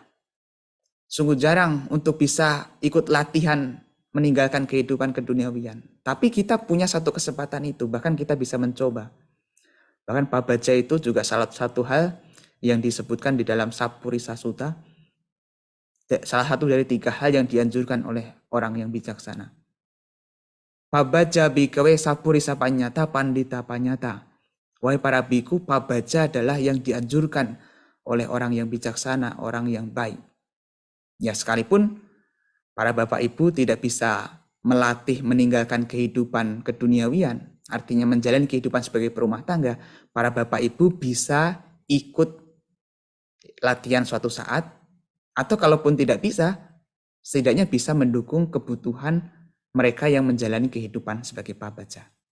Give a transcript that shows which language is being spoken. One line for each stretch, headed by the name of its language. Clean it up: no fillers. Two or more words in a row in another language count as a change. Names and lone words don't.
Indonesian: Sungguh jarang untuk bisa ikut latihan meninggalkan kehidupan keduniawian. Tapi kita punya satu kesempatan itu, bahkan kita bisa mencoba. Bahkan Pak Baja itu juga salah satu hal yang disebutkan di dalam Sapurisa Sutta. Salah satu dari 3 hal yang dianjurkan oleh orang yang bijaksana.
Pali: Pabaja bikawe sapurisa panyata pandita panyata.
Indonesian: Wahai para biku, pabaja adalah yang dianjurkan oleh orang yang bijaksana, orang yang baik. Ya sekalipun para bapak ibu tidak bisa melatih meninggalkan kehidupan keduniawian, artinya menjalani kehidupan sebagai perumah tangga, para bapak ibu bisa ikut latihan suatu saat, atau kalaupun tidak bisa, setidaknya bisa mendukung kebutuhan mereka yang menjalani kehidupan sebagai pabaja.